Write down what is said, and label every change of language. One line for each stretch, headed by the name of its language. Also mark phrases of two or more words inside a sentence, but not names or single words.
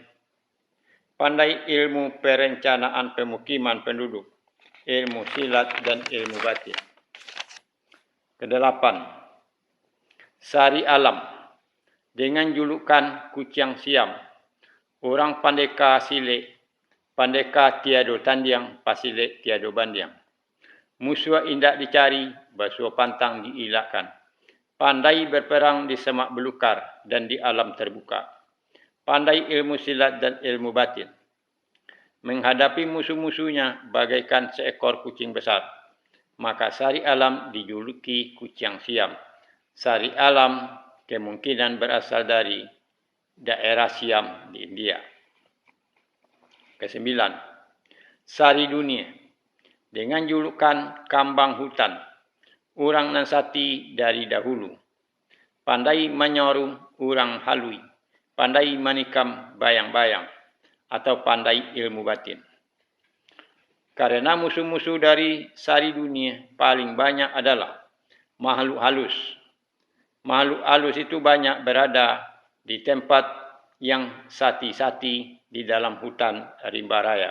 Indonesian: Pandai ilmu perencanaan pemukiman penduduk, ilmu silat dan ilmu batin.
Minangkabau: 8. Sari Alam,
Indonesian: dengan julukan
Minangkabau: Kucing Siam, orang Pandeka Sile, Pandeka tiado tandiang, pasile tiado bandiang. Musuh indak dicari, basuh pantang diilakkan.
Indonesian: Pandai berperang di semak belukar dan di alam terbuka. Pandai ilmu silat dan ilmu batin. Menghadapi musuh-musuhnya bagaikan seekor kucing besar. Maka Sari Alam dijuluki Kucing Siam. Sari Alam kemungkinan berasal dari daerah Siam di India. 9. Sari Dunia, dengan julukan Kambang Hutan, orang Nansati dari dahulu. Pandai menyorong orang halui, pandai menikam bayang-bayang, atau pandai ilmu batin. Karena musuh-musuh dari Sari Dunia paling banyak adalah makhluk halus. Makhluk halus itu banyak berada di tempat yang sati-sati di dalam hutan rimba raya.